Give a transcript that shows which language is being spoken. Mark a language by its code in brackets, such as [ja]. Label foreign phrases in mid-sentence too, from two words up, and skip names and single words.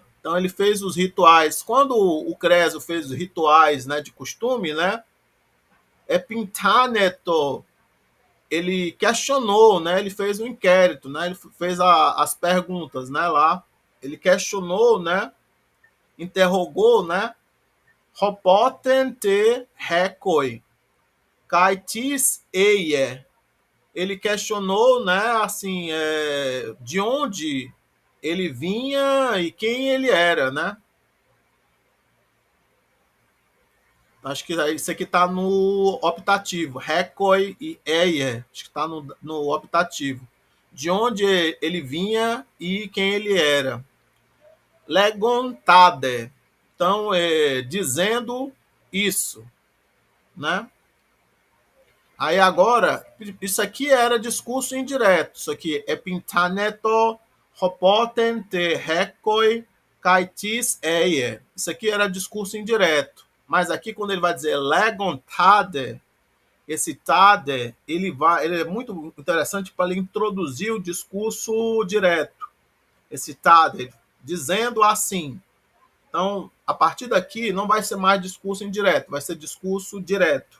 [pt] Então ele fez os rituais. Quando o Creso fez os rituais, né, de costume, né? É Pintaneto, ele questionou, né? Ele fez um inquérito, né? Ele fez as perguntas, né? Lá, ele questionou, né? Interrogou, né? [el] ὁπόθεν τε ἥκοι, καὶ τίς εἴη. [pt] Ele questionou, né? Assim, de onde ele vinha e quem ele era, né? Acho que isso aqui está no optativo. [el] ἥκοι ἢ εἴη. [pt] Acho que está no optativo. De onde ele vinha e quem ele era. Legontade. Então, dizendo isso, né? Aí agora, isso aqui era discurso indireto. Isso aqui é [el] ἐπυνθάνετο ὁπόθεν τε ἥκοι καὶ τίς εἴη. [pt] Isso aqui era discurso indireto. Mas aqui, quando ele vai dizer legontade, esse tade, ele é muito interessante para ele introduzir o discurso direto. Esse tade, dizendo assim. Então, a partir daqui, não vai ser mais discurso indireto, vai ser discurso direto.